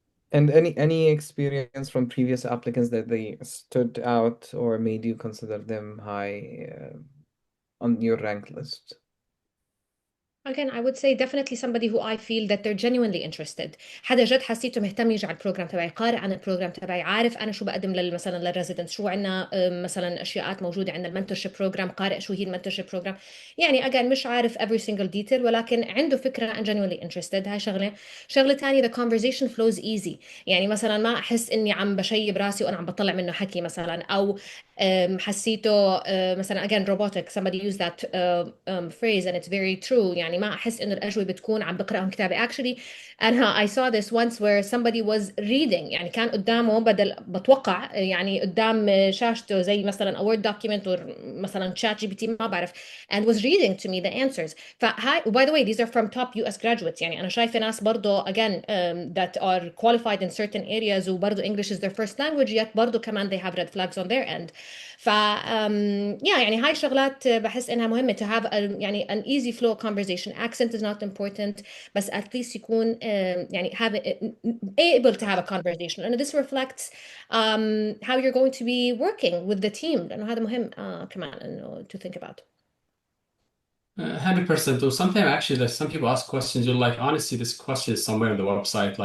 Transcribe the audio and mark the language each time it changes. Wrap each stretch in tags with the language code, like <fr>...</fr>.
<en>And any experience from previous applicants that they stood out or made you consider them high on your rank list? Again, I would say definitely somebody who I feel that they're genuinely interested.</en> <ar>حدا جد حسيته مهتم يجي على البروجرام تبعي، قارئ عن البروجرام تبعي، عارف انا شو بقدم مثلا للريزيدنت، شو عندنا مثلا اشياءات موجوده عندنا المنتورشيب بروجرام، قارئ شو هي المنتورشيب بروجرام. يعني</ar> <en>again</en> <ar>مش عارف</ar> <en>every single detail</en> <ar>ولكن عنده فكره</ar> <en>and genuinely interested.</en> <ar>هاي شغله. شغله ثانيه</ar> <en>the conversation flows easy.</en> <ar>يعني مثلا ما احس اني عم بشيب راسي وانا عم بطلع منه حكي مثلا او حسيته مثلا</ar> <en>again robotic somebody used that phrase and it's very true.</en> <ar>يعني ما احس انه الاجوبه بتكون عم بقراهم كتابي</ar> <en>actually. انا I saw this once where somebody was reading</en> <ar>يعني كان قدامه بدل بتوقع يعني قدام شاشته زي مثلا</ar> <en>a word document or مثلا chat GPT</en> <ar>ما بعرف</ar> <en>and was reading to me the answers. فهاي by the way these are from top US graduates.</en> <ar>يعني انا شايفه ناس برضه</ar> <en>again that are qualified in certain areas وبرضه English is their first language yet</en> <ar>برضه كمان</ar> <en>they have red flags on their end.</en> <ar>ف يعني هاي شغلات بحس انها مهمة to have يعني</ar> <en>an easy flow conversation. Accent is not important بس at least يكون يعني have able to have a conversation and this reflects how you're going to be working with the team</en> <ar>لأنه هذا مهم كمان إنه</ar> <en>to think about. 100%. Or sometimes actually, like some people ask questions. You're like, honestly, this question is somewhere on the website.</en>